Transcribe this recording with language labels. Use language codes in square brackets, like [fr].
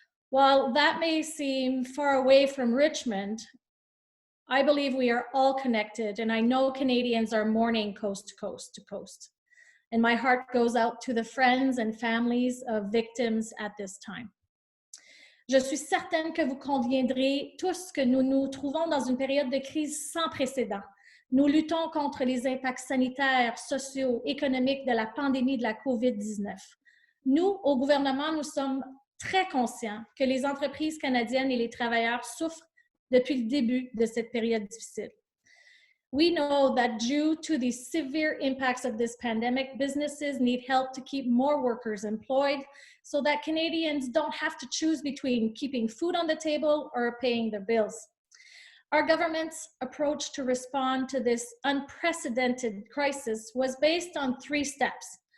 [en] While that may seem far away from Richmond, I believe we are all connected, and I know Canadians are mourning coast to coast to coast. And my heart goes out to the friends and families of victims at this time. [fr] Je suis certaine que vous conviendrez tous que nous nous trouvons dans une période de crise sans précédent. Nous luttons contre les impacts sanitaires, sociaux, économiques de la pandémie de la COVID-19. Nous, au gouvernement, nous sommes très conscients que les entreprises canadiennes et les travailleurs souffrent depuis le début de cette période difficile. [en] We know that due to the severe impacts of this pandemic, businesses need help to keep more workers employed so that Canadians don't have to choose between keeping food on the table or paying their bills. Our government's approach to respond to this unprecedented crisis was based on 3 steps.